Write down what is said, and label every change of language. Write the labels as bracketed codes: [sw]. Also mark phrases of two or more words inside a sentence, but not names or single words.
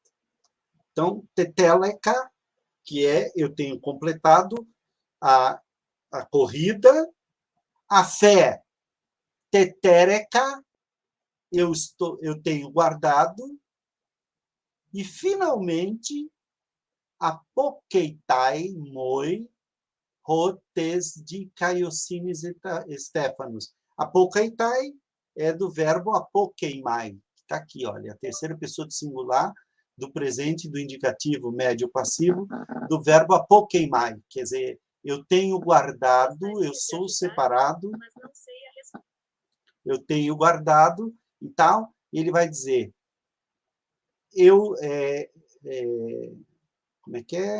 [pt] Então, teteleca, que eu tenho completado a corrida, a fé, tetereca, eu tenho guardado, e, finalmente, [el] ἀπόκειταί μοι ὁ τῆς δικαιοσύνης στέφανος. ἀπόκειται [pt] é do verbo apokeimai, que está aqui, olha, a terceira pessoa do singular, do presente, do indicativo médio passivo, do verbo apokeimai, quer dizer, eu tenho guardado, eu sou separado, eu tenho guardado e tal, e ele vai dizer, como é que é?